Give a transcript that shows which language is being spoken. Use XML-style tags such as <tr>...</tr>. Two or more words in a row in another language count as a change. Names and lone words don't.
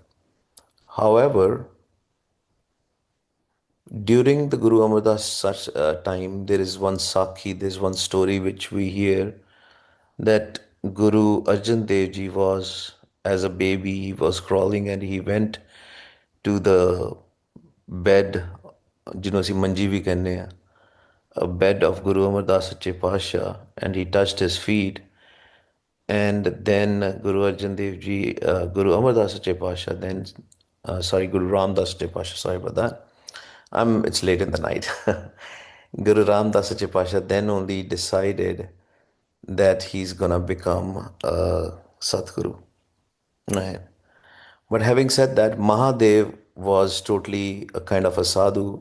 <en>However, during the Guru Amardas such time, there is one Sakhi, there is one story which we hear that Guru Arjan Dev Ji was, as a baby, he was crawling and he went to the bed,</en> <pa>ਜਿਹਨੂੰ ਅਸੀਂ ਮੰਜੀ ਵੀ ਕਹਿੰਦੇ ਆ,</pa> <en>a bed of Guru Amar Das Sache Pasha, and he touched his feet. And then Guru Arjan Dev Ji, Guru Amar Das Sache Pasha, then, Guru Ram Das Sache Pasha, sorry about that. It's late in the night. Guru Ram Das Sache Pasha then only decided that he's gonna become a Satguru. Right. But having said that, Mahadev was totally a kind of a sadhu.</en>